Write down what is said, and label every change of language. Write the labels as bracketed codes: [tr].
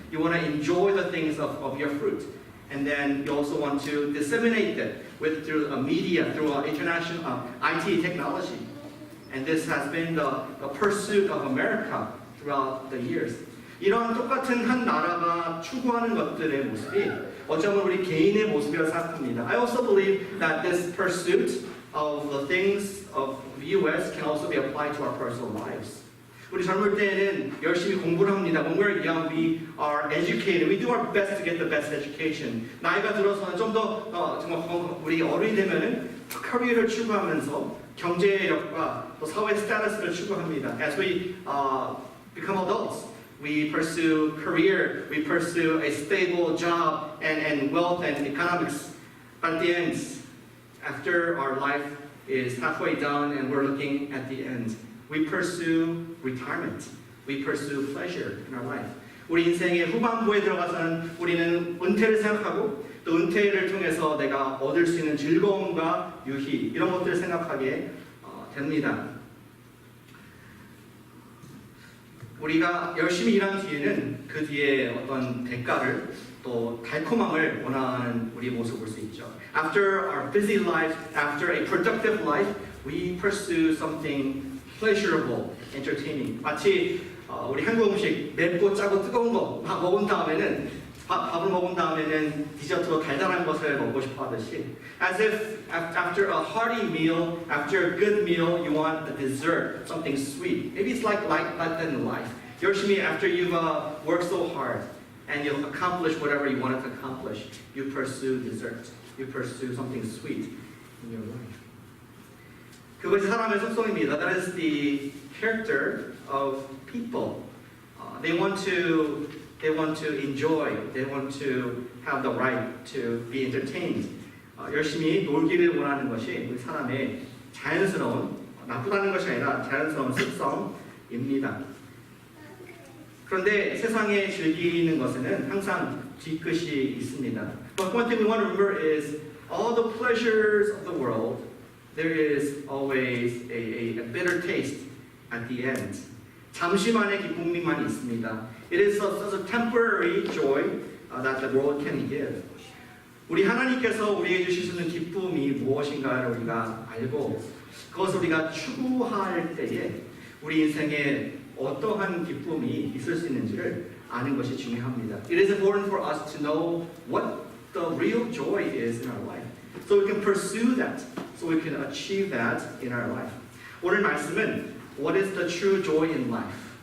[en] You want to enjoy the things of your fruit, and then you also want to disseminate it through media, through international IT technology, and this has been the pursuit of America throughout the years. [ko] 이런 똑같은 한 나라가 추구하는 것들의 모습이 어쩌면 우리 개인의 모습이라고 생각합니다. [en] I also believe that this pursuit of the things of the U.S. can also be applied to our personal lives. [ko] 우리 젊을 때에는 열심히 공부를 합니다. [en] When we're young, we are educated. We do our best to get the best education. [ko] 나이가 들어서는 좀 더 정말 우리 어른이 되면은 커리어를 추구하면서 경제력과 또 사회 스테이터스를 추구합니다. [en] As we become adults, we pursue career, we pursue a stable job and wealth and economics. But at the end, after our life is halfway done and we're looking at the end, we pursue retirement. We pursue pleasure in our life. [ko] 우리 인생의 후반부에 들어가서는 우리는 은퇴를 생각하고 또 은퇴를 통해서 내가 얻을 수 있는 즐거움과 유희 이런 것들을 생각하게 됩니다. 우리가 열심히 일한 뒤에는 그 뒤에 어떤 대가를 또 달콤함을 원하는 우리 모습을 볼 수 있죠. [en] After our busy life, after a productive life, we pursue something pleasurable, entertaining. [ko] 마치 우리 한국 음식 맵고 짜고 뜨거운 거 막 먹은 다음에는 밥을 먹은 다음에는 디저트로 달달한 것을 먹고 싶어 하듯이 as if after a hearty meal, after a good meal, you want a dessert, something sweet. [en] Maybe it's like that in life. 열심히 after you've worked so hard and you've accomplished whatever you wanted to accomplish, you pursue dessert. You pursue something sweet in your life. [ko] 그것이 사람의 속성입니다. [en] That is the character of people. They want to enjoy. They want to have the right to be entertained. [ko] 열심히 놀기를 원하는 것이 우리 사람의 자연스러운 나쁘다는 것이 아니라 자연스러운 습성입니다. 그런데 세상에 즐기는 것에는 항상 뒤끝이 있습니다. [en] But one thing we want to remember is all the pleasures of the world. There is always a bitter taste at the end. [ko] 잠시만의 기쁨만 있습니다. [en] It is such a temporary joy that the world can give. [ko] 우리 하나님께서 우리에게 주실 수 있는 기쁨이 무엇인가를 우리가 알고 그것을 우리가 추구할 때에 우리 인생에 어떠한 기쁨이 있을 수 있는지를 아는 것이 중요합니다. [en] It is important for us to know what the real joy is in our life. So we can pursue that. So we can achieve that in our life. 오늘 말씀은 What is the true joy in life?